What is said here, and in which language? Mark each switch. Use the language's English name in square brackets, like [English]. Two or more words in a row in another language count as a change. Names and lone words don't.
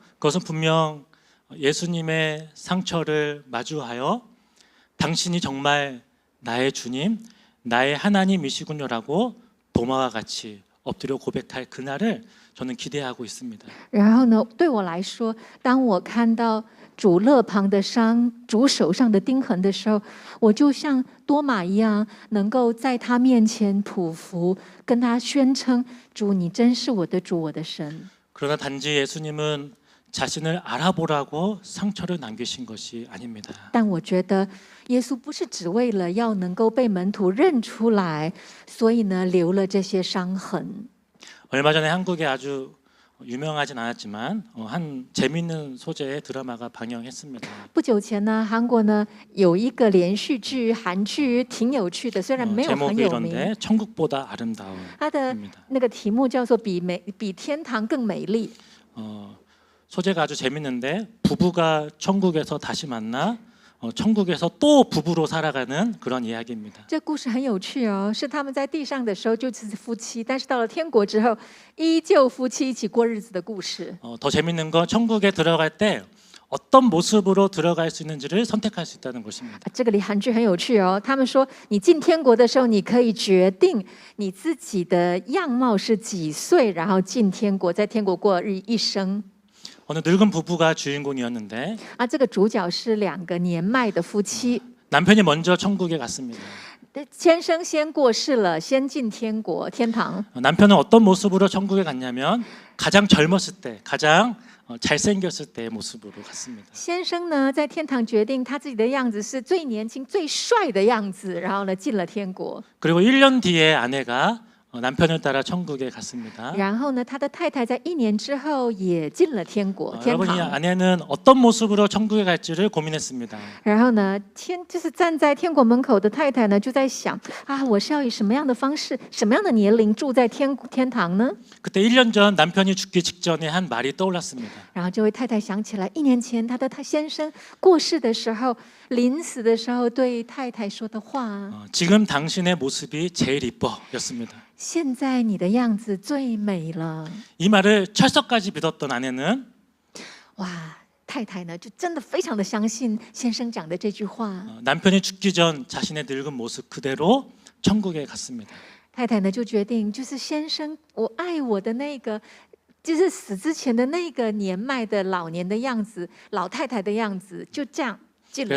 [Korean] 그것은 분명 예수님의 상처를 마주하여 당신이 정말 나의 주님, 나의 하나님이시군요라고 도마와 같이 엎드려 고백할 그날을 저는 기대하고 있습니다. [Chinese] 然后呢，对我来说，当我看到主肋旁的伤、主手上的钉痕的时候，我就像多马一样，能够在他面前匍匐，跟他宣称：“主，你真是我的主，我的神。” [Korean] 그러나 단지 예수님은 자신을 알아보라고 상처를 남기신 것이 아닙니다. [Chinese] 但我觉得，耶稣不是只为了要能够被门徒认出来，所以呢，留了这些伤痕。 [Korean] 얼마 전에 한국에 아주 유명하진 않았지만 한 재미있는 소재의 드라마가 방영했습니다. [Chinese] 不久前呢，韩国呢有一个连续剧，韩剧挺有趣的，虽然没有很 [Korean] 제목이 [Chinese] 有名。 [Korean] 이런데 천국보다 아름다운. [Chinese] 它的那个题目叫做比天堂更美丽。 [Korean] 소재가 아주 재밌는데 부부가 천국에서 다시 만나 천국에서 또 부부로 살아가는 그런 이야기입니다. [Chinese] 这故事很有趣哦，是他们在地上的时候就是夫妻，但是到了天国之后，依旧夫妻一起过日子的故事。 [Korean] 더 재밌는 건 천국에 들어갈 때 어떤 모습으로 들어갈 수 있는지를 선택할 수 있다는 것입니다. [Chinese] 这个里韩剧很有趣哦，他们说你进天国的时候，你可以决定你自己的样貌是几岁，然后进天国，在天国过一生。 [Korean] 어느 늙은 부부가 주인공이었는데 [Chinese] 这个主角是两个年迈的夫妻， [Korean] 남편이 먼저 천국에 갔습니다. [Chinese] 先生先过世了，先进天堂。 [Korean] 남편은 어떤 모습으로 천국에 갔냐면 가장 젊었을 때, 가장 잘생겼을 때의 모습으로 갔습니다. [Chinese] 先生呢，在天堂决定他自己的样子是最年轻、最帅的样子，然后呢进了天国。 [Korean] 그리고 1년 뒤에 아내가 남편을 따라 천국에 갔습니다. [Chinese] 然后呢，他的太太在1年之后也进了天国天 [Korean] 여러분 이 [Chinese] 堂。 [Korean] 아내는 어떤 모습으로 천국에 갈지를 고민했습니다. [Chinese] 然后呢，就是站在天国门口的太太呢，就在想啊，我是要以什么样的方式、什么样的年龄住在天堂呢？ [Korean] 그때 1년 전 남편이 죽기 직전에 한 말이 떠올랐습니다. [Chinese] 然后这位太太想起来，1年前他先生过世的时候，临死的时候对太太说的话。 [Korean] 지금 당신의 모습이 제일 이뻐였습니다. [Chinese] 现在你的样子最美了。 [Korean] 이 말을 철석까지 믿었던 아내는 [Chinese] 哇，太太呢就真的非常的相信先生讲的这句话。 [Korean] 남편이 죽기 전 자신의 늙은 모습 그대로 천국에 갔습니다. [Chinese] 太太呢就决定，就是先生我爱我的那个，就是死之前的那个年迈的老年的样子，老太太的样子，就这样进了